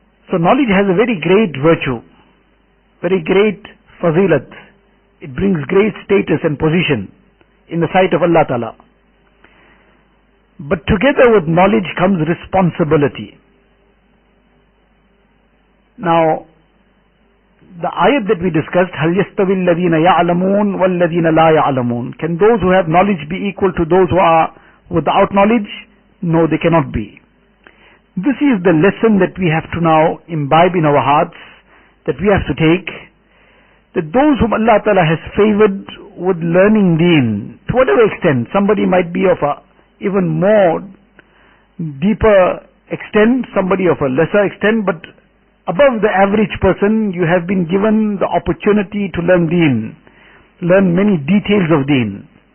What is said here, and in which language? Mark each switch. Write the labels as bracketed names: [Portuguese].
[English] So knowledge has a very great virtue, very great fazilat. It brings great status and position in the sight of Allah Ta'ala. But together with knowledge comes responsibility. Now, the ayat that we discussed, [Arabic] هَلْ يَسْتَوِي الَّذِينَ يَعْلَمُونَ وَالَّذِينَ لَا يَعْلَمُونَ. [English] Can those who have knowledge be equal to those who are without knowledge? No, they cannot be. This is the lesson that we have to now imbibe in our hearts, that we have to take, that those whom Allah Ta'ala has favored with learning Deen, to whatever extent, somebody might be of a even more deeper extent, somebody of a lesser extent, but above the average person, you have been given the opportunity to learn Deen, learn many details of Deen.